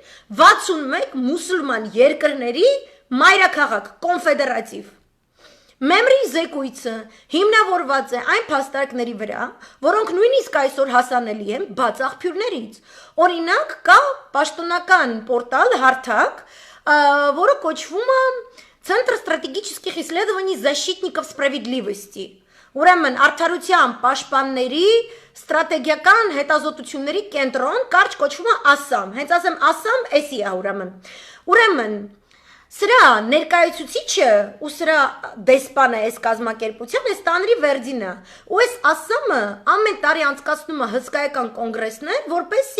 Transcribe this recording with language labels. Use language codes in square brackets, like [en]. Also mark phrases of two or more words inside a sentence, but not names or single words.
[hy] 61 մուսուլման երկրների մայրաքաղաք կոնֆեդերատիվ։ Մեմրի զեկույցը հիմնավորված է այն փաստարկների վրա, որոնք նույնիսկ այսօր հասանելի են բաց աղբյուրներից։ Օրինակ կա պաշտոնական պորտալ հարթակ, որը կոչվում է [ru] Центр стратегических исследований защитников справедливости։ [hy] Ուրեմն արդարության պաշտպանների ստրատեգիական հետազոտությունների կենտրոն կարճ կոչվում է ASAM։ Հենց ասեմ ASAM, էսի է ուրեմն Սրա ներկայացուցիչը ու սրա դեսպանը այս կազմակերպության այս Տանրիվերդին է։ Ու այս ASAM-ը ամեն տարի անցկացնում է հսկայական կոնգրեսներ, որպեսզի